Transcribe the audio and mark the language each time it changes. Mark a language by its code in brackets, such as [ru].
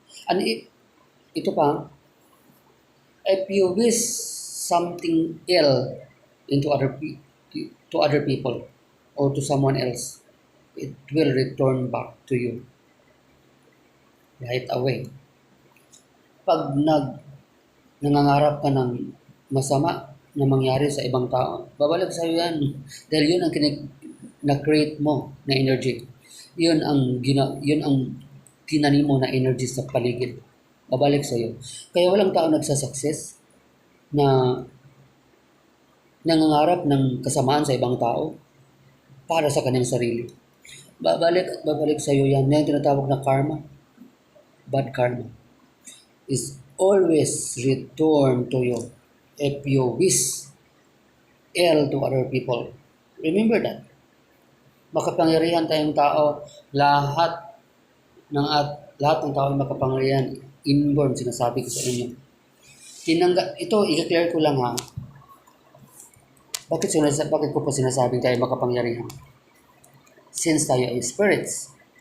[en] And ito pa, if you wish something ill into to other people or to someone else, it will return back to you right away. [tl] Pag nangangarap ka ng masama na mangyari sa ibang tao, babalik sa iyo yan. Dahil yun ang na-create mo na energy. Yun ang tinanim mo na energy sa paligid. Babalik sa iyo. Kaya walang tao nagsasucess na nangangarap ng kasamaan sa ibang tao para sa kanyang sarili. babalik at babalik sa iyo yan. Yan yung tinatawag na karma. [en] Bad karma is always return to you if you wish ill to other people. Remember that. [tl] Makapangyarihan tayong tao, lahat ng tao ay makapangyarihan. Inborn, sinasabi ko sa inyo. Ito, i-clear ko lang ha. Bakit ko pa sinasabing tayo makapangyarihan? [en] Since [tl] tayo ay spirits.